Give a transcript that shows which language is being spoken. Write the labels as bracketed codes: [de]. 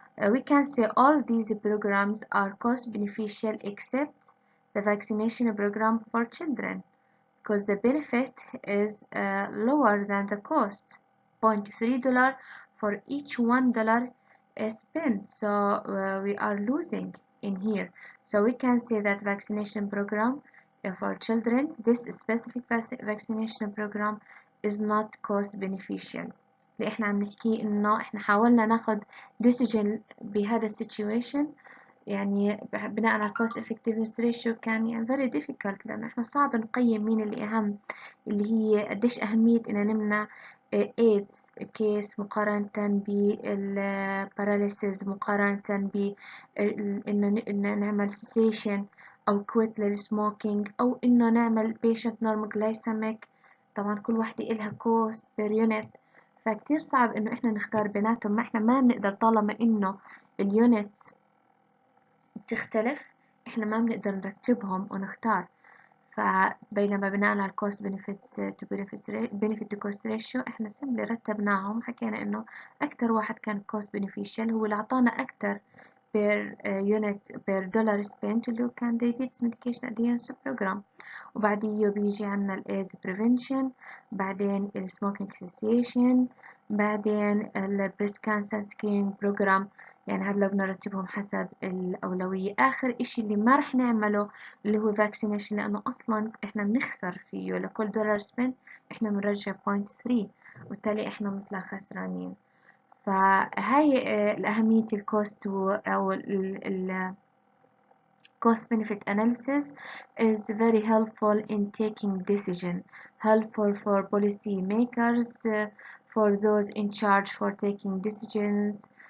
[en] We can say all these programs are cost beneficial except the vaccination program for children, because the benefit is lower than the cost, $0.3 for each $1 spent. So we are losing in here. So we can say that vaccination program for children, this specific vaccination program is not cost beneficial. [ar] اللي احنا عم نحكي انه احنا حاولنا ناخد decision بهذا السيتويشن، يعني بناء على [en] cost effectiveness ratio [ar] كان يعني [en] very difficult، [ar] لأن احنا صعب نقيم مين اللي أهم، اللي هي قديش أهمية إن نمنع AIDS كيس مقارنة بالباراليسيس، مقارنة إنه نعمل cessation أو quit للسموكينج، أو إنه نعمل [en] patient normal glycemic. [ar] طبعا كل واحدة إلها [en] cost per unit، [ar] فكتير صعب إنه إحنا نختار بيناتهم. ما إحنا ما بنقدر طالما إنه اليونتس بتختلف، إحنا ما بنقدر نرتبهم ونختار. فبينما بناء على [en] cost benefit to cost ratio [ar] إحنا سمبلي رتبناهم، حكينا إنه أكتر واحد كان [en] cost beneficial [ar] هو اللي أعطانا أكتر [en] per unit per dollar spent، [ar] اللي هو كان [en] diabetes medication adherence program. [ar] وبعديه بيجي عنا ال [en] AIDS prevention، [ar] بعدين ال [en] smoking cessation، [ar] بعدين ال [en] breast cancer screening program. [ar] يعني هذا لو بنرتبهم حسب الأولوية. آخر إشي اللي ما رح نعمله اللي هو vaccination، لأنه أصلا إحنا بنخسر فيه، لكل دولار spent إحنا بنرجع 0.3، وبالتالي إحنا بنطلع خسرانين. فهاي الأهمية الكوست أو ال [en] cost benefit analysis is very helpful in taking decision, helpful for policy makers, for those in charge for taking decisions